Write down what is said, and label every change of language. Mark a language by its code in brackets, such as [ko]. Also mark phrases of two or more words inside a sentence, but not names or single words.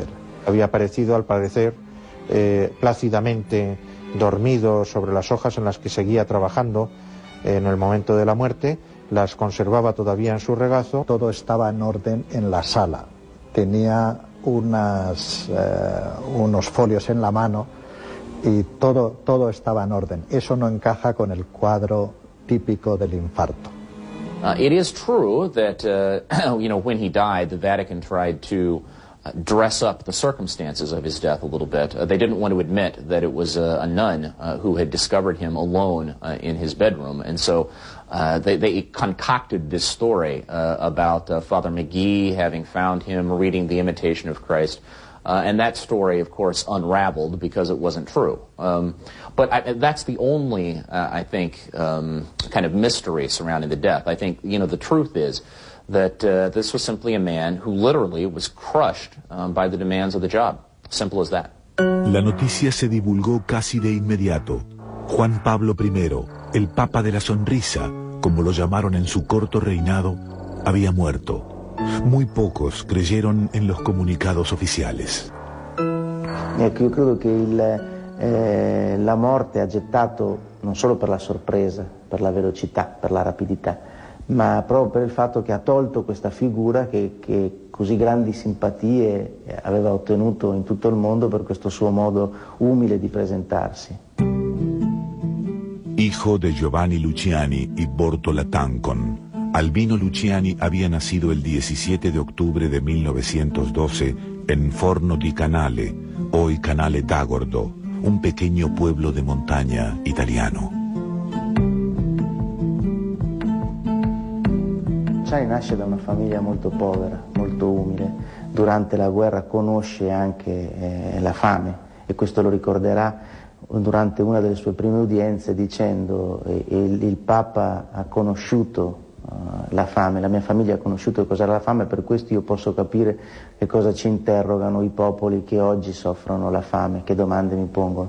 [es] Había aparecido, al parecer, plácidamente dormido sobre las hojas en las que seguía trabajando en el momento de la muerte, las conservaba todavía en su regazo. Todo estaba en orden en la sala. Tenía unos folios en la mano y todo estaba en orden. Eso no encaja con el cuadro típico del infarto. [en] It is true that, when he died, the Vatican tried to dress up the circumstances of his death a little bit. They didn't want to admit that it was a nun who had discovered him alone in his bedroom, and so they concocted this story about Father McGee having found him reading The Imitation of Christ. And that story, of course, unraveled because it wasn't true. But that's the only, I think, kind of mystery surrounding the death. I think, the truth is that this was simply a man who literally was crushed by the demands of the job. Simple as that. [es] La noticia se divulgó casi de inmediato. Juan Pablo I, el Papa de la Sonrisa, como lo llamaron en su corto reinado, había muerto. Muy pocos creyeron en los comunicados oficiales. [it] Ecco, io credo che la morte ha gettato, non solo per la sorpresa, per la velocità, per la rapidità, ma proprio per il fatto che ha tolto questa figura che così grandi simpatie aveva ottenuto in tutto il mondo per questo suo modo umile di presentarsi. [es] Hijo de Giovanni Luciani y Bortola Tancon, Albino Luciani había nacido el 17 de octubre de 1912 en Forno di Canale, hoy Canale d'Agordo, un pequeño pueblo de montaña italiano. [it] Luciani nasce da una famiglia molto povera, molto umile. Durante la guerra conosce anche la fame e questo lo ricorderà durante una delle sue prime udienze dicendo il Papa ha conosciuto la fame, la mia famiglia ha conosciuto cos'era la fame, per questo io posso capire che cosa ci interrogano i popoli che oggi soffrono la fame, che domande mi pongono.